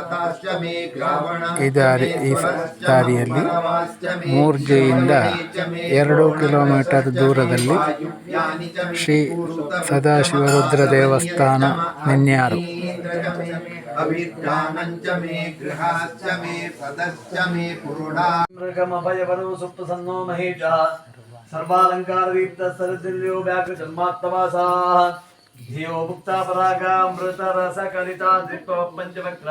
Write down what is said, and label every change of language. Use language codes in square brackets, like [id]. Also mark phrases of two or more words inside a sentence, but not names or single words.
[kn] ಈ ದಾರಿಯಲ್ಲಿ ಮೂರ್ಜೆಯಿಂದ 2 ಕಿಲೋಮೀಟರ್ ದೂರದಲ್ಲಿ ಶ್ರೀ ಸದಾಶಿವರುದ್ರ ದೇವಸ್ಥಾನ ನಿನ್ಯಾರು. [sa] सर्वालंकार दीप्त सरदिल्यो व्याघ्र जन्मात्तवासा धियो मुक्ता परागा अमृत रस कलिता दीप्तो पंचवक्रा